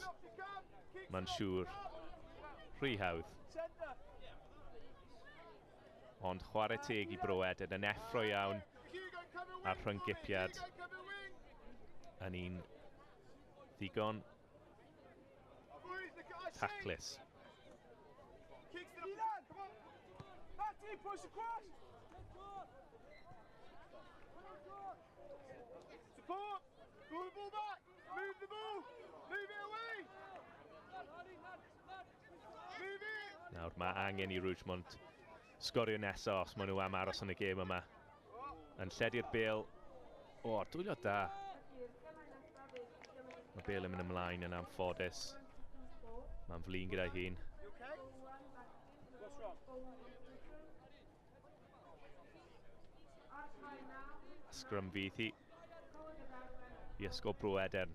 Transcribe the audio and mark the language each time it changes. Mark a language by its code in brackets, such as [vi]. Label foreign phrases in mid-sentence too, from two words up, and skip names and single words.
[cy] Mae'n siŵr rhy hawdd. Ond chwarae teg i Bro Edern yn effro iawn ar rhyngipiad. Yn un ddigon taclus. [en] Support! Pull the ball back! Move the ball! Move it away! Move it! [cy] Nawr mae angen i Rougemont sgorio nesaf os maen nhw am aros yn y gêm yma. Yn lledu'r Bale. O, dwylio da. Mae Bale yn mynd ymlaen yn anffodus. Mae'n flin gyda'i hun. Scrum fydd hi i Ysgol Bro Edern.